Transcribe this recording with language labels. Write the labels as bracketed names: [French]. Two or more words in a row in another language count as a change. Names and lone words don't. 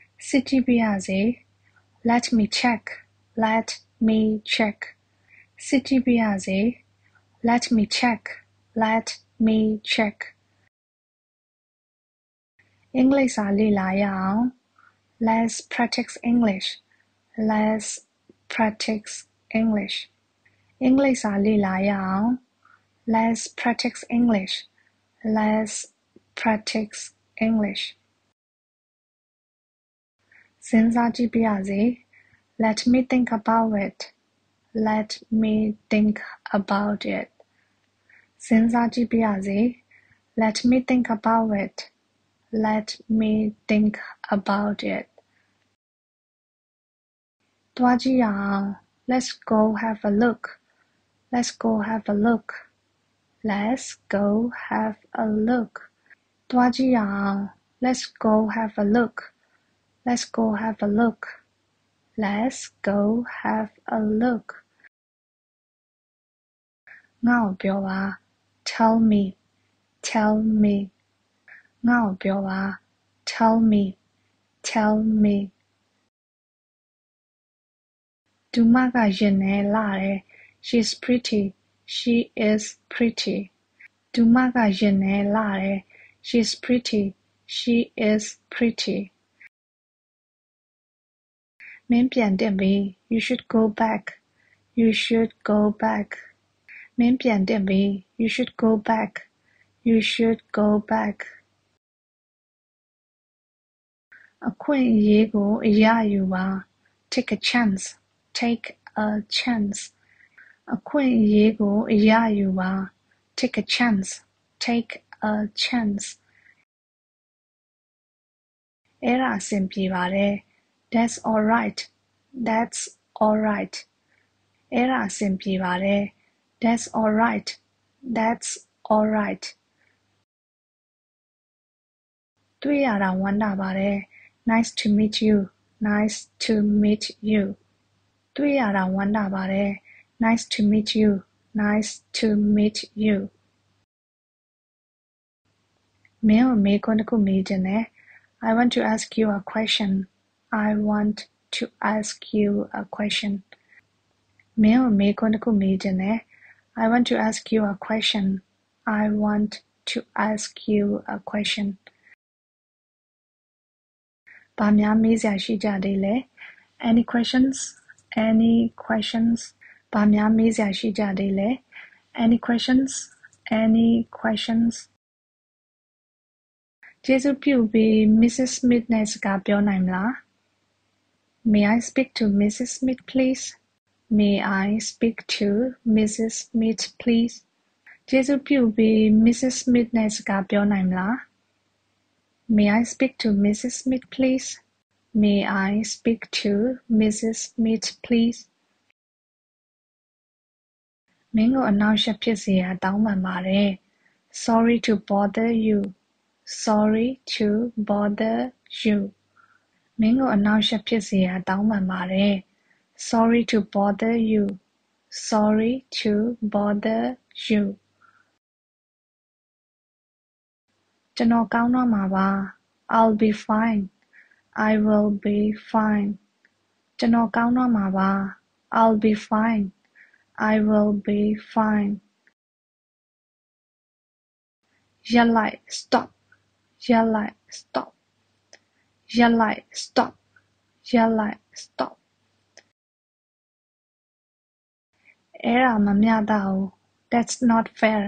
[Burmese] စစ်ကြည့်ပါရစေ [English] Let me check. Let me check. [Burmese] စစ်ကြည့်ပါရစေ [English] Let me check. Let me check. [Burmese] အင်္ဂလိပ်စာလေ့လာရအောင် [English] Let's practice English. Let's practice English. [Burmese] အင်္ဂလိပ်စာလေ့လာရအောင် [English] Let's practice English. Let's practice English. [Burmese] စဉ်းစားကြည့်ပါရစေ [English] Let me think about it. Let me think about it. [Burmese] စဉ်းစားကြည့်ပါရစေ [English] Let me think about it. Let me think about it. [Burmese] သွားကြည့်ရအောင် [English] Let's go have a look. Let's go have a look. Let's go have a look. [Burmese] သွားကြည့်ရအောင် [English] Let's go have a look. Let's go have a look. Let's go have a look. [Burmese] ငါ့ကိုပြောပါ [English] Tell me. Tell me. [Burmese] ငါ့ကိုပြောပါ [English] Tell me. Tell me. [Burmese] သူမကရင်ထဲလှတယ် [English] She's pretty. She is pretty. [Burmese] သူမကရင်ထဲလှတယ် [English] She's pretty. She is pretty. [Burmese] မင်းပြန်သင့်ပြီ [English] You should go back. You should go back. [Burmese] မင်းပြန်သင့်ပြီ [English] You should go back. You should go back. [Burmese] အခွင့်အရေးကိုအရယူပါ [English] Take a chance. Take a chance. [Burmese] အခွင့်အရေးကိုအရယူပါ [English] Take a chance. Take a chance. [Burmese] အဲ့ဒါအဆင်ပြေပါတယ် [English] That's all right. That's all right. [Burmese] အဲ့ဒါအဆင်ပြေပါတယ် [English] That's all right. That's all right. [Burmese] တွေ့ရတာဝမ်းသာပါတယ် [English] Nice to meet you. Nice to meet you. [Burmese] တွေ့ရတာဝမ်းသာပါတယ် [English] Nice to meet you. Nice to meet you. [Burmese] မင်းကိုမေးခွန်းတစ်ခုမေးချင်တယ် [English] I want to ask you a question. I want to ask you a question. [Burmese] မင်းကိုမေးခွန်းတစ်ခုမေးချင်တယ် [English] I want to ask you a question. I want to ask you a question. [Burmese] ဘာများမေးစရာရှိကြသေးလဲ [English] Any questions? Any questions? [Burmese] ဘာများမေးစရာရှိကြသေးလဲ [English] Any questions? Any questions? [Burmese] ကျေးဇူးပြုပြီး Mrs. [English] Smith [Burmese] နဲ့စကားပြောနိုင်မလား [English] May I speak to Mrs. Smith, please? May I speak to Mrs. Smith, please? [Burmese] ကျေးဇူးပြုပြီး Mrs. Smith နဲ့စကားပြောနိုင်မလား [English] May I speak to Mrs. Smith, please? May I speak to Mrs. Smith, please? [Burmese] မင်းကိုအနှောင့်အယှက်ဖြစ်စေရတောင်းပန်ပါတယ် [English] Sorry to bother you. Sorry to bother you. [Burmese] မင်းကိုအနှောင့်အယှက်ဖြစ်စေရတောင်းပန်ပါတယ် [English] Sorry to bother you. Sorry to bother you. [Burmese] ကျွန်တော်ကောင်းတော့မှာပါ [English] I'll be fine. I will be fine. [Burmese] ကျွန်တော်ကောင်းတော့မှာပါ [English] I'll be fine. I will be fine. [Burmese] ရပ်လိုက် stop. ရပ်လိုက် stop. ရပ်လိုက် stop. ရပ်လိုက် stop. အဲ့ဒါမမျှတဘူး [English] That's not fair.